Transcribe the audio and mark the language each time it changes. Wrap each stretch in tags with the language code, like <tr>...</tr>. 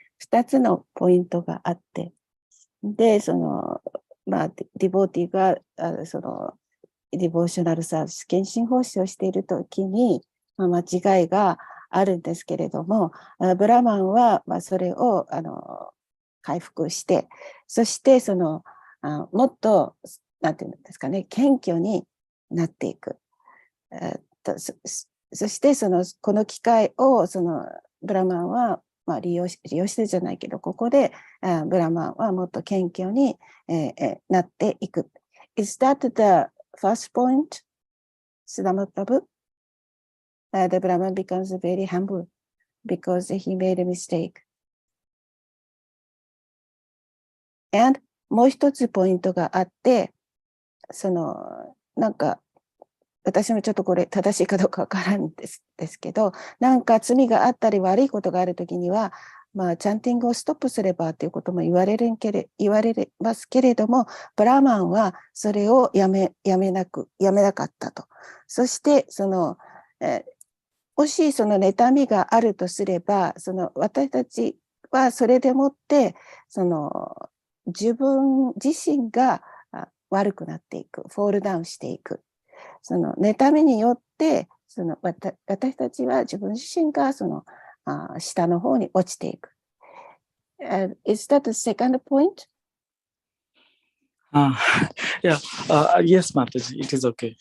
<ja>2つのポイントがあって、で、ディボーティが、ディボーショナルサービス、献身奉仕をしているときに、間違いがあるんですけれども、ブラマンは、それを、回復して、そして、もっと、なんていうんですかね、謙虚になっていく。そして、この機会を、ブラマンは、利用してじゃないけど、ここで、ブラマンはもっと謙虚に、なっていく。</ja> <en>Is that the first point, Sudama Prabhu? The Brahman becomes very humble because he made a mistake.</en> <ja>And もう一つポイントがあって、なんか、私もちょっとこれ正しいかどうかわからんですけど、なんか罪があったり悪いことがあるときには、チャンティングをストップすればということも言われますけれども、ブラーマンはそれをやめなかったと。そして、もし妬みがあるとすれば、私たちはそれでもって、自分自身が悪くなっていく、フォールダウンしていく。妬みによって、私たちは自分自身が下の方に落ちていく。</ja> <en>Is that the second point? Yeah, yes, Mataji, it is okay.</en>